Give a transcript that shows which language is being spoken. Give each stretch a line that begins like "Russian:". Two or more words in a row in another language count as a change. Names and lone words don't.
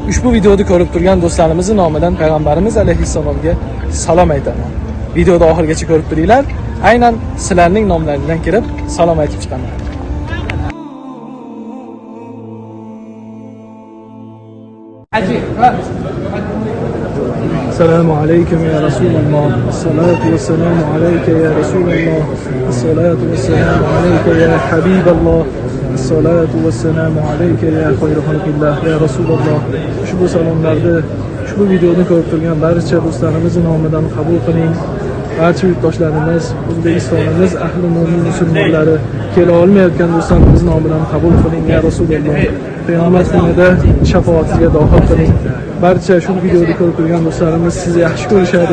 Uzbek: Ushbu videoni ko'rib turgan do'stlarimizning nomidan payg'ambarimiz alayhissalomga salom aytaman. Videoni oxirigacha ko'rib turinglar. Aynan sizlarning nomlaringizdan kirib salom aytib chiqaman.
Arabic: السلام عليكم يا رسول الله. الصلاة والسلام عليك يا رسول الله. الصلاة والسلام عليك يا حبيب الله. الصلاة والسلام عليك يا خير خلق الله يا رسول الله.
Uzbek: Ushbu salomlarni, ushbu videoni ko'rib turgan barcha do'stlarimizning nomidan qabul qiling. Barcha yurtdoshlarimiz, O'zbekistonimiz, ahli mo'min musulmonlari, kela olmayotgan do'stlarimiz nomidan qabul qiling
Arabic: يا رسول الله.
Uzbek: Payg'ambar kunida shafaatingizga duo qiling. Barcha shu videoni ko'rib turgan do'stlarimiz sizni yaxshi ko'rishadi.